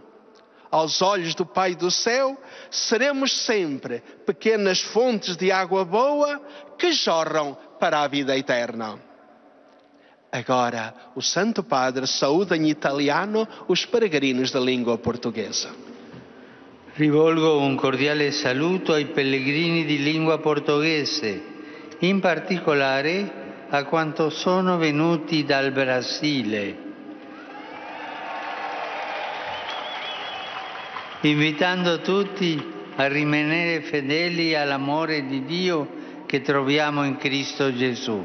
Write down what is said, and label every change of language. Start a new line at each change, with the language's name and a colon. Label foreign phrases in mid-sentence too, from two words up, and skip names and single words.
Portuguese: Aos olhos do Pai do céu, seremos sempre pequenas fontes de água boa que jorram para a vida eterna. Agora, o Santo Padre saúda em italiano os peregrinos da língua portuguesa.
Italian: Rivolgo un cordiale saluto ai pellegrini di lingua portoghese, in particolare a quanto sono venuti dal Brasile, invitando tutti a rimanere fedeli all'amore di Dio che troviamo in Cristo Gesù.